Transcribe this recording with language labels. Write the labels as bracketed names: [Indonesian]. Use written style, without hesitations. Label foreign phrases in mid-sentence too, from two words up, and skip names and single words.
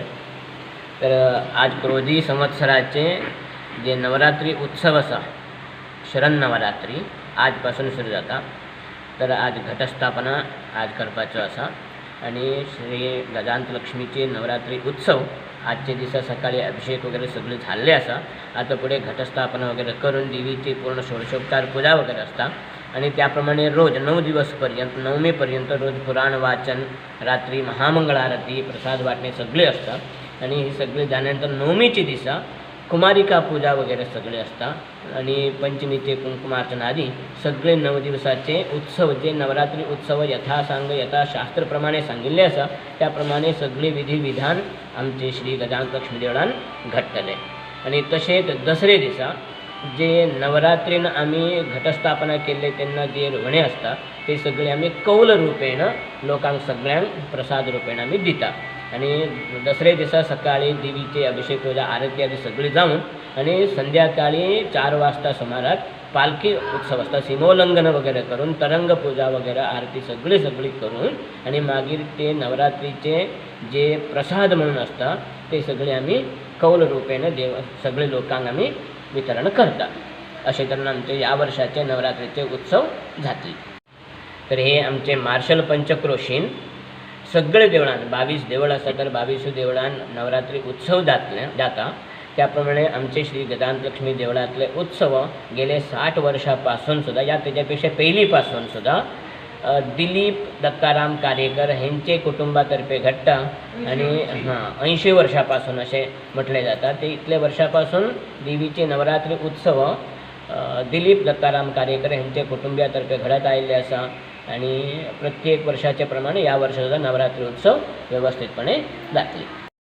[Konkani] तर आज क्रोधी संवत्सराचे जे नवरात्री उत्सव आसा शरण नवरात्री आजपासून सुरू जाता। तर आज घटस्थापना आज करपाचो आसा आणि श्री गजानंतलक्ष्मीचे नवरात्री उत्सव आजचे दिसा सकाळी अभिषेक वगैरे सगळे झाले आसा। आता पुढे घटस्थापना वगैरे करून देवीची पूर्ण षोडशोपचार पूजा वगैरे असता आणि त्याप्रमाणे रोज 9 दिवसपर्यंत नवमीपर्यंत रोज पुराण वाचन, रात्री महामंगळ आरती, प्रसाद वाटणे सगळे असतात आणि हे सगळे झाल्यानंतर नवमीचे दिसा कुमारिका पूजा वगैरे सगळे असतात आणि पंचमीचे कुंकुमार्चन आदी सगळे 9 दिवसाचे उत्सव जे नवरात्री उत्सव यथासांग यथाशास्त्रप्रमाणे सांगिल्ले आसा त्याप्रमाणे सगळे विधी विधान आमचे श्री गजानंतलक्ष्मी देवळान घडटले। आणि तशेंच दसरे दिसा जे नवरात्रीन आमी घटस्थापना केल्ले तेन्ना जे रवणे असता ते सगळे आमी कौल रुपेण लोकांक सगळ्यांक प्रसाद रुपेण आमी दिता। आणि दसरे दिसा सकाळी देवीचे अभिषेक पूजा आरती आदी सगळी जावन आणि संध्याकाळी 4 वाजता सुमाराक पालखी उत्सव असता, सीमोल्लंघन वगैरे करून तरंग पूजा वगैरे आरती सगळी करून आणि मागीर ते नवरात्रीचे जे प्रसाद म्हणून असता ते सगळे आमी कौल रुपेण सगळे लोकांक आमी वितरण करता। अशे तरेन आमचे ह्या वर्षाचे नवरात्रीचे उत्सव जातले। तर हे आमचे मार्शल पंचक्रोशीन सगळे देवळान 22 देवळ आसा तर 22 देवळान नवरात्री उत्सव जाता। त्याप्रमाणे आमचे श्री गजानंतलक्ष्मी देवळातले उत्सव गेले 60 वर्षांपासून सुद्धा या त्याच्यापेक्षा पहिलीपासून सुद्धा दिलीप दत्ताराम कार्यकर हेंचे कुटुंबातर्फे घडटा आणि 80 वर्षांपासून असे म्हटले जाता। ते इतले वर्षांपासून देवीचे नवरात्री उत्सव दिलीप दत्ताराम कार्यकर हेंचे कुटुंबियातर्फे घडत आयिल्ले आसा आणि प्रत्येक वर्षाचे प्रमाणे या वर्षाचा नवरात्री उत्सव व्यवस्थितपणे जातले।